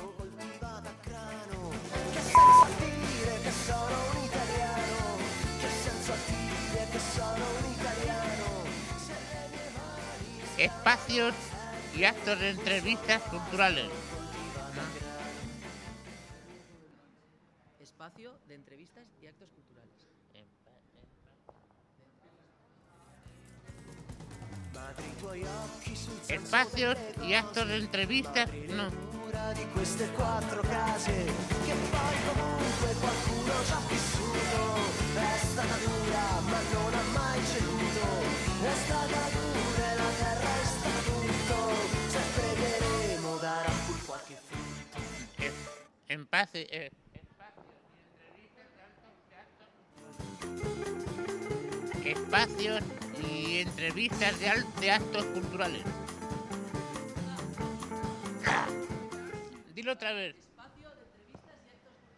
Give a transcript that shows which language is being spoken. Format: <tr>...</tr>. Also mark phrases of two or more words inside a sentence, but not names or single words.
<es>Espacios y actos de entrevistas culturales. Espacio de entrevistas y actos culturales. Espacios y actos de entrevistas, no.</es> <it>Di queste 4 case che poi comunque qualcuno ci ha vissuto. È stata dura ma non ha mai ceduto. È stata dura e la terra è stata tutto. Se pregheremo darà pur qualche frutto.</it> <es>Espacios y entrevistas de actos culturales. Dilo otra vez. Espacio de entrevistas y actos culturales.</es>